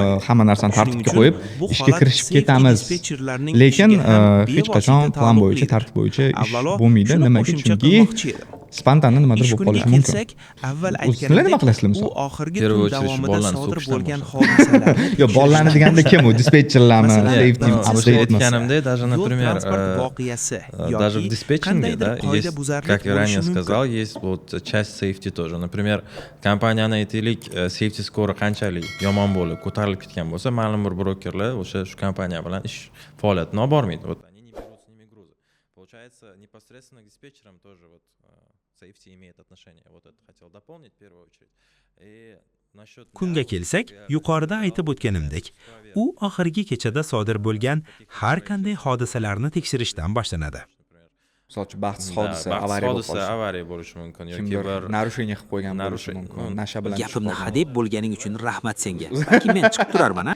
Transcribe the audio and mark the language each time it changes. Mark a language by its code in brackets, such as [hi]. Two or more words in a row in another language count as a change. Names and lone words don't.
[uz] Hamma narsani tartibga qo'yib ishga kirishib ketamiz. Lekin hech qachon plan bo'yicha, tartib bo'yicha ish bo'lmaydi. Nimaga? Chunki spontaniy nimadir bo'lib qolishi mumkin. Avval aytganimdek, u oxirgi tun davomida sodir bo'lgan hodisalarni Yo, bollarni deganda kim u? Dispetcherlarmi? Aytganimdek, [ru] даже, например, [uz] voqeasi [ru] даже в диспетчинге, да, есть, как я ранее сказал, есть вот часть safety тоже. Например, [uz] kompaniyani aytaylik, [en] safety score [uz] qanchalik yomon bo'lib, ko'tarilib ketgan bo'lsa, ma'lum bir brokerlar o'sha shu kompaniya bilan ish faoliyatini olib bormaydi. [ru] Вот они не берут с ними грузы. Получается, непосредственно к диспетчерам тоже вот safety имеет отношение. Вот это хотел дополнить в первую очередь. И [uz] Kunga kelsak, yuqorida aytib o'tganimdek, u oxirgi kechada sodir bo'lgan har qanday hodisalarni tekshirishdan boshlanadi. Masalan, baxtsiz hodisa, avariya bo'lishi mumkin yoki bir narusheniya qilib qo'ygan bo'lishi mumkin. Nasha bilan Gapimni hadeb bo'lganing uchun rahmat senga. Balki men chiqib turarman, ha?